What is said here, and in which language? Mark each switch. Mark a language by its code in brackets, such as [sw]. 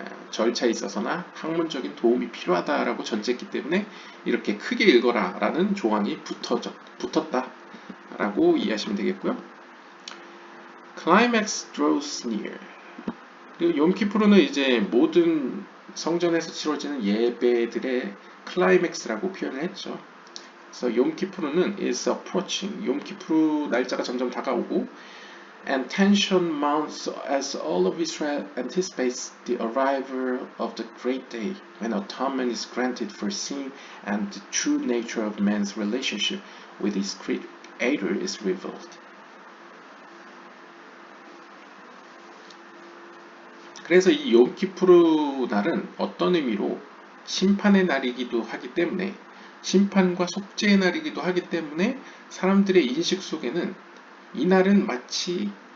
[ko] 절차에 있어서나 학문적인 도움이 필요하다라고 전제했기 때문에 이렇게 크게 읽어라 라는 조항이 붙었다라고 이해하시면 되겠고요. [en] Climax draws near. [ko] 그리고 욤키푸르는 이제 모든 성전에서 치러지는 예배들의 클라이맥스라고 표현을 했죠. 그래서 욤키푸르는 [en] is approaching. [ko] 욤키푸르 날짜가 점점 다가오고 [en] and tension mounts as all of Israel anticipates the arrival of the great day when atonement is granted for sin and the true nature of man's relationship with his creator is revealed. [ko] 그래서 이 욤키푸르 날은 어떤 의미로 심판의 날이기도 하기 때문에 심판과 속죄의 날이기도 하기 때문에 사람들의 인식 속에는 이 날은 마치